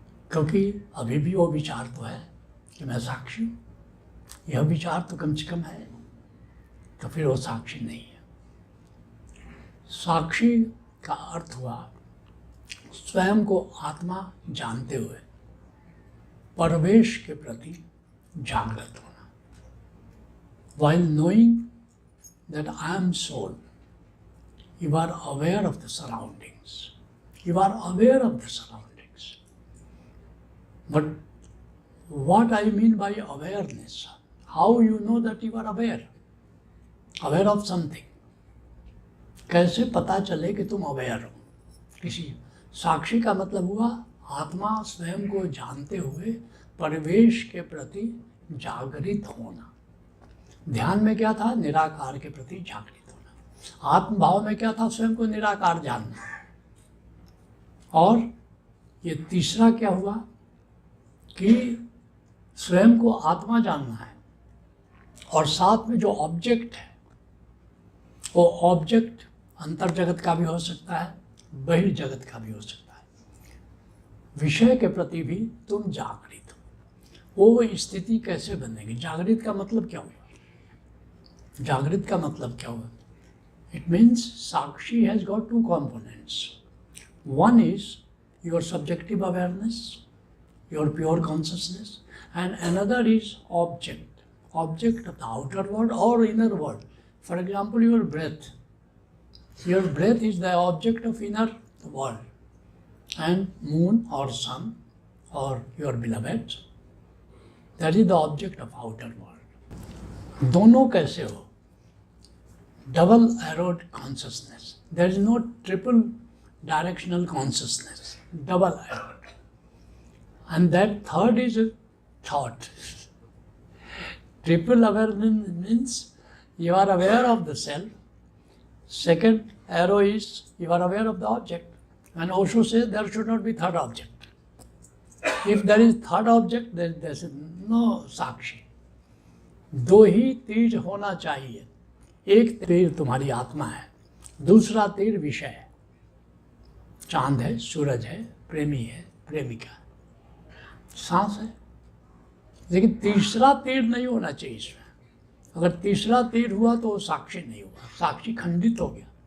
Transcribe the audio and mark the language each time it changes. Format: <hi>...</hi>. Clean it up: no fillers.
<hi>क्योंकि अभी भी वो विचार तो है कि मैं साक्षी हूँ, यह विचार तो कम से कम है, तो फिर वो साक्षी नहीं है। साक्षी का अर्थ हुआ स्वयं को आत्मा जानते हुए परवेश के प्रति जागृत होना।</hi> <en>While knowing that I am soul, you are aware of the surroundings. You are aware of the surroundings. But what I mean by awareness? How you know that you are aware? Aware of something.</en> <hi>कैसे पता चले कि तुम aware हो किसी? साक्षी का मतलब हुआ आत्मा स्वयं को जानते हुए परिवेश के प्रति जागृत होना। ध्यान में क्या था? निराकार के प्रति जागृत होना। आत्मभाव में क्या था? स्वयं को निराकार जानना। और ये तीसरा क्या हुआ कि स्वयं को आत्मा जानना है, और साथ में जो ऑब्जेक्ट है वो ऑब्जेक्ट अंतर जगत का भी हो सकता है, बहिर्जगत का भी हो सकता है। विषय के प्रति भी तुम जागृत हो। वो स्थिति कैसे बनेगी? जागृत का मतलब क्या हुआ? जागृत का मतलब क्या हुआ?</hi> <en>It means sakshi has got two components. One is your subjective awareness, your pure consciousness, and another is object of the outer world or inner world. For example, your breath. Your breath is the object of inner world, and moon or sun or your beloved, that is the object of outer world.</en> <hi>दोनों कैसे हो?</hi> <en>Double arrowed consciousness. There is no triple directional consciousness, double arrowed. And that third is a thought. Triple awareness means you are aware of the self. Second arrow is you are aware of the object. And Osho says there should not be third object. If there is third object, then there is no sakshi.</en> <hi>दो ही तीर होना चाहिए. एक तीर तुम्हारी आत्मा है, दूसरा तीर विषय है. चांद है, सूरज है, प्रेमी है, प्रेमिका है, सांस है. लेकिन तीसरा तीर नहीं होना चाहिए इसमें. अगर तीसरा तीर हुआ तो वो साक्षी नहीं हुआ, साक्षी खंडित हो गया.</hi>